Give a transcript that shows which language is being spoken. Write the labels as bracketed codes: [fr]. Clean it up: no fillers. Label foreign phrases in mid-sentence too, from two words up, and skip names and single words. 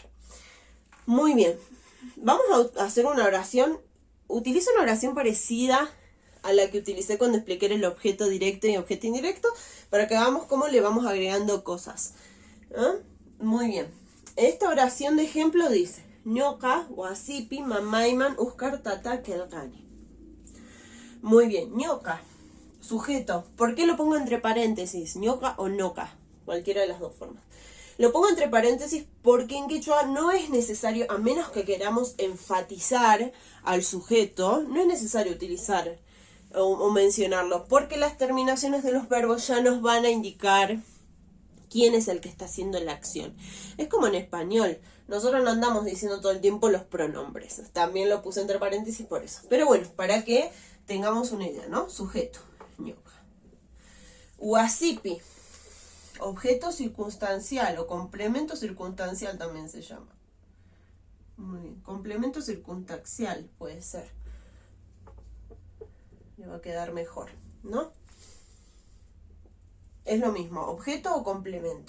[es] Muy bien, vamos a hacer una oración. Utilizo una oración parecida a la que utilicé cuando expliqué el objeto directo y objeto indirecto, para que veamos cómo le vamos agregando cosas. Muy bien, esta oración de ejemplo dice, [qu] ñoqa, wasipi, mamayman, uskar, tata, kelgani. [es] Muy bien, ñoqa, sujeto. ¿Por qué lo pongo entre paréntesis? ¿Ñoqa o noca? Cualquiera de las 2 formas. Lo pongo entre paréntesis porque en quechua no es necesario, a menos que queramos enfatizar al sujeto, no es necesario utilizar o mencionarlo, porque las terminaciones de los verbos ya nos van a indicar quién es el que está haciendo la acción. Es como en español. Nosotros no andamos diciendo todo el tiempo los pronombres. También lo puse entre paréntesis por eso. Pero bueno, para que tengamos una idea, ¿no? Sujeto, ñoqa. Wasipi, objeto circunstancial o complemento circunstancial también se llama. Muy bien, complemento circunstancial puede ser. Le va a quedar mejor, ¿no? Es lo mismo, objeto o complemento.